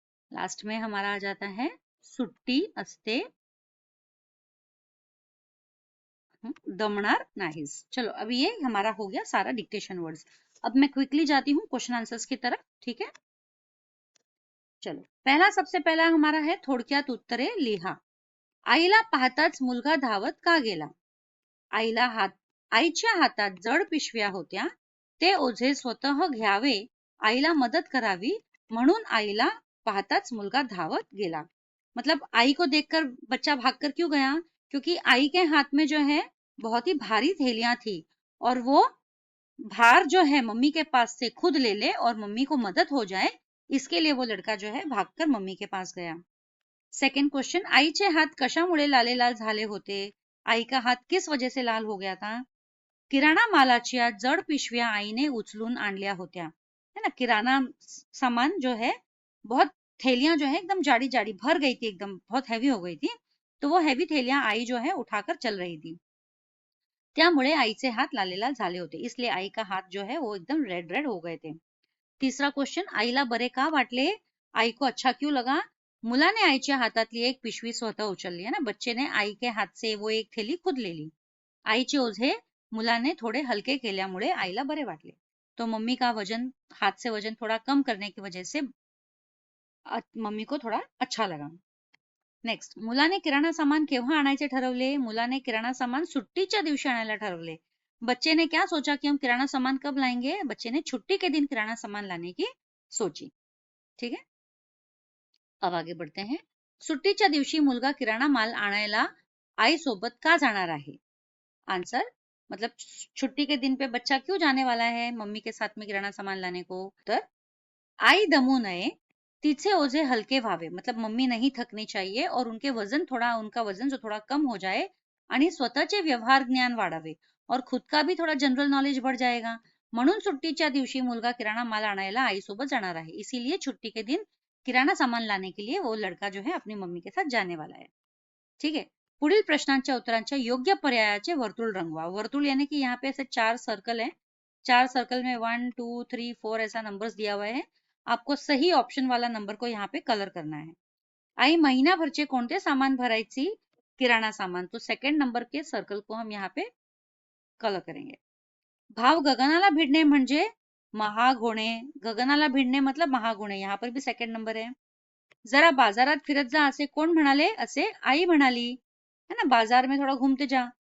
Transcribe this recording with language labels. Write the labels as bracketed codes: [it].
[hi] Last में हमारा आ जाता है [mr] सुट्टी असते, दमणार नाहीस. [hi] चलो अभी ये हमारा हो गया सारा डिक्टेशन वर्ड्स. अब मैं क्विकली जाती हूँ क्वेश्चन आंसर्स की तरफ. ठीक है. चलो पहला, सबसे पहला हमारा है [mr] थोडक्यात उत्तरे लिहा. आईला पाहताच मुलगा धावत का गेला? आईला आईच्या हातात जड पिशव्या होत्या, ते ओझे स्वतः घ्यावे, आईला मदत करावी, म्हणून आईला पाहताच मुलगा धावत गेला. [hi] मतलब आई को देखकर बच्चा भागकर क्यों गया? क्योंकि आई के हाथ में जो है बहुत ही भारी थैलियां थी, और वो भार जो है मम्मी के पास से खुद ले ले और मम्मी को मदद हो जाए, इसके लिए वो लड़का जो है भागकर मम्मी के पास गया. [mr] सेकंड क्वेश्चन, आईचे हात कशामुळे लाले लाल झाले होते? [hi] आई का हाथ किस वजह से लाल हो गया था? [mr] किराणा मालाच्या जड पिशव्या आईने उचलून आणल्या होत्या, [hi] है ना. किराना सामान जो है, बहुत थैलियां जो है एकदम जाड़ी जाड़ी भर गई थी, एकदम बहुत हैवी हो गई थी, तो वो हैवी थैलियां आई जो है उठाकर चल रही थी. [mr] त्यामुळे आईचे हात लाल लाल झाले होते, [hi] इसलिए आई का हाथ जो है वो एकदम रेड रेड हो गए थे. [mr] तिसरा क्वेश्चन, आईला बरे का वाटले? [hi] आई को अच्छा क्यों लगा? [mr] मुलाने आईच्या हातातली एक पिशवी स्वतः उचलली है ना, [hi] बच्चे ने आई के हाथ से वो एक थैली खुद ले ली. [mr] आईचे ओझे मुलाने थोड़े हल्के केल्यामुळे आईला बरे वाटले. [hi] तो मम्मी का वजन, हाथ से वजन थोड़ा कम करने की वजह से मम्मी को थोड़ा अच्छा लगा. [mr] नेक्स्ट, मुलाने किराणा सामान केव्हा आणायचे ठरवले? मुलाने किराणा सामान सुट्टीच्या दिवशी आणायला ठरवले. [hi] बच्चे ने क्या सोचा कि हम किराना सामान कब लाएंगे? बच्चे ने छुट्टी के दिन किराना सामान लाने की सोची. ठीक है, अब आगे बढ़ते हैं. [mr] सुट्टीच्या दिवशी मुलगा किराणा माल आणायला आई सोबत का जाणार आहे? [hi] आंसर, मतलब छुट्टी के दिन पे बच्चा क्यों जाने वाला है मम्मी के साथ में किराना सामान लाने को? [mr] तर आई दमू नये, तिचे ओझे हलके व्हावे, [hi] मतलब मम्मी नहीं थकनी चाहिए और उनका वजन जो थोड़ा कम हो जाए [mr] आणि स्वतःचे व्यवहार ज्ञान वाढावे [hi] और खुद का भी थोड़ा जनरल नॉलेज बढ़ जाएगा. [mr] म्हणून सुट्टीच्या दिवशी मुलगा किराणा माल आणायला आई सोबत जाणार आहे. [hi] इसीलिए छुट्टी के दिन किराना सामान लाने के लिए वो लड़का जो है अपनी मम्मी के साथ जाने वाला है. [mr] ठीक है, पुढील प्रश्नांच्या उत्तरांच्या योग्य पर्यायाचे वर्तुळ रंगवा. [hi] वर्तुळ यानी कि यहाँ पे ऐसे 4 सर्कल हैं. 4 सर्कल में 1 2 3 4 ऐसा नंबर्स दिया हुआ है. आपको सही ऑप्शन वाला नंबर को यहाँ पे कलर करना है. [mr] आई महिनाभरचे कोणते सामान भरायची? किराणा सामान. [hi] तो सेकंड नंबर के सर्कल को हम यहाँ पे कलर करेंगे. [mr] भाव गगनाला भिडणे म्हणजे महाग होणे. गगनाला भिडणे मतलब महाग होणे. [hi] यहाँ पर भी सेकंड नंबर है. [mr] जरा बाजारात फिरत जा असे कोण म्हणाले? असे आई म्हणाली [hi] है ना, बाजार में थोड़ा घूमते जा.